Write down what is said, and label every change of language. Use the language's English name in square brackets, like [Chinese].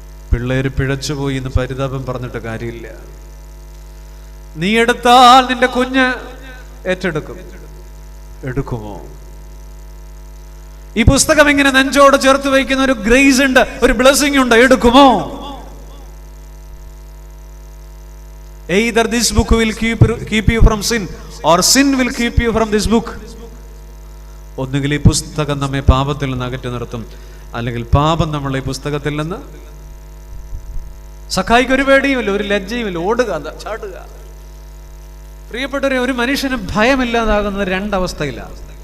[Malayalam] പിള്ളേര് പിഴച്ചുപോയി എന്ന് പരിതാപം പറഞ്ഞിട്ട് കാര്യമില്ല. നീ എടുത്താൽ നിന്റെ കുഞ്ഞ് ഏറ്റെടുക്കും. എടുക്കുമോ? ഈ പുസ്തകം ഇങ്ങനെ നെഞ്ചോട് ചേർത്ത് വയ്ക്കുന്ന ഒരു ഗ്രേസ് ഉണ്ട്, ഒരു ബ്ലെസ്സിംഗ് ഉണ്ട്. എടുക്കുമോ? [English] Either this book will keep you from sin or sin will keep you from this book. [Malayalam] ഒന്നുകിൽ ഈ പുസ്തകം നമ്മെ പാപത്തിൽ നിന്ന് അകറ്റി നിർത്തും, അല്ലെങ്കിൽ പാപം നമ്മളെ ഈ പുസ്തകത്തിൽ നിന്ന്. സഖായിക്ക് ഒരു പേടിയുമില്ല, ഒരു ലജ്ജയുമില്ല, ഓടുക, ചാടുക. പ്രിയപ്പെട്ടവരെ, ഒരു മനുഷ്യന് ഭയമില്ലാതാകുന്നത് 2 അവസ്ഥയിലാണ്.